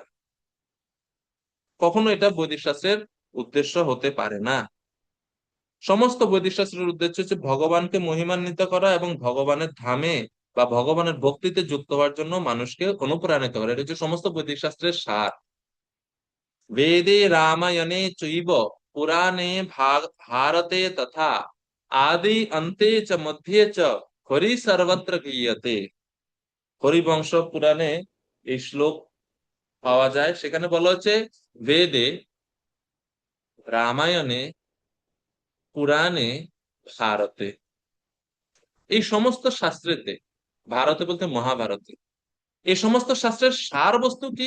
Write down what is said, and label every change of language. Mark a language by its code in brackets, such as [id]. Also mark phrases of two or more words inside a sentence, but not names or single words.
[bn] কখনো এটা বৈদিক শাস্ত্রের উদ্দেশ্য হতে পারে না। সমস্ত বৈদিক শাস্ত্রের উদ্দেশ্য হচ্ছে ভগবানকে মহিমান্বিত করা এবং ভগবানের ধামে বা ভগবানের ভক্তিতে যুক্ত হওয়ার জন্য মানুষকে অনুপ্রাণিত করা। এটা হচ্ছে সমস্ত বৈদিক শাস্ত্রের সার। [sa] वेदे रामायणे चैव पुराणे भारते तथा आदि अन्ते च मध्ये च हरि सर्वत्र गीयते। [bn] হরিবংশ পুরাণে এই শ্লোক পাওয়া যায়। সেখানে বলা হচ্ছে বেদে, রামায়ণে, পুরাণে, ভারতে, এই সমস্ত শাস্ত্রেতে, ভারতে বলতে মহাভারতে, এই সমস্ত শাস্ত্রের সার বস্তু কি?